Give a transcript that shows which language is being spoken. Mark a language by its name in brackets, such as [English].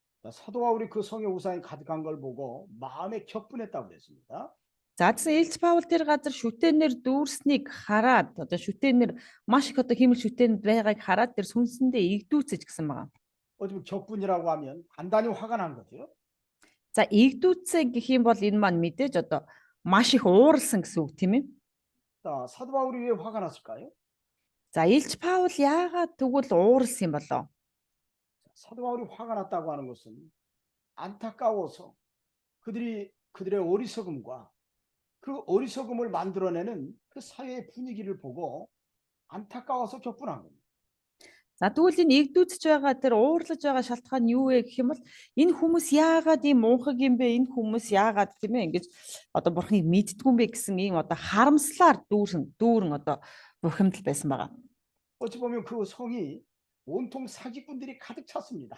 [Korean] 사도 바울이 그 성의 우상이 가득한 걸 보고 마음에 격분했다고 그랬습니다. [Mongolian] За тэгсэн Илч Паул тэр газар шүтэнээр дүүрснийг хараад одоо шүтэнээр маш их одоо химэл шүтэнд байгааг хараад тэр сүнсэндээ игдүүцэж гэсэн байгаа. [Korean] 어쩌면 격분이라고 하면 단단히 화가 난 거죠. [Mongolian] За игдүүцээ гэх юм бол энэ маань мэдээж одоо маш их ууралсан гэсэн үг тийм ээ. [Korean] 자, 사도 바울이 왜 화가 났을까요? [Mongolian] За Илч Паул яагаад тэгвэл ууралсан юм болоо? [Korean] 사도 바울이 화가 났다고 하는 것은 안타까워서 그들의 어리석음과 그 어리석음을 만들어내는 그 사회의 분위기를 보고 안타까워서 격분한 겁니다. [Mongolian] За тэгвэл энэ игдүүцэж байгаа тэр уурлаж байгаа шалтгаан нь юу вэ гэх юм бол энэ хүмүүс яагаад ийм муухай юм бэ? Энэ хүмүүс яагаад тийм ээ ингэж одоо бурхныг мэддгүй юм бэ гэсэн ийм одоо харамслаар дүүрэн одоо бухимдал байсан байгаа. [Korean] 어찌 보면 그 성이 온통 사기꾼들이 가득 찼습니다.